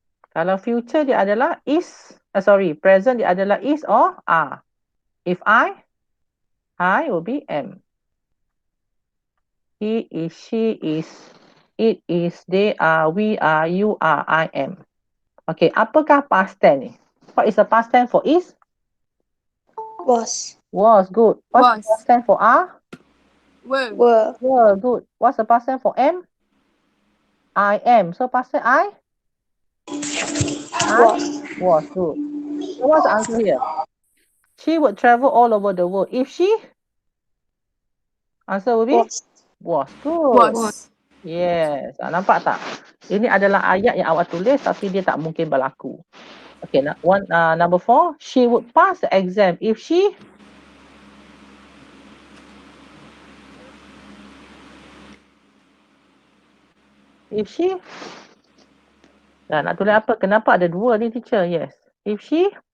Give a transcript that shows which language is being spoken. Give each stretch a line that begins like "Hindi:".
Malay: Kalau future dia adalah is, present dia adalah is or are.
English: If I will be am. He is, she is, it is, they are, we are, you are, I am. Okay,
Malay: apakah past tense ni?
English: What is the past tense for is? Was. Was, good. What's the past tense for are? Were. Were, good. What's the past tense for am? I am. So past tense I? Was, good. So what's the answer here? She would travel all over the world. If she? Answer will be? Was, good. Yes.
Malay: Nampak tak? Ini adalah ayat yang awak tulis tapi dia tak mungkin berlaku.
English: Okay, number 4. She would pass the exam if she? If she?
Malay: Nak tulis apa? Kenapa ada 2 ni, teacher? Yes. If she?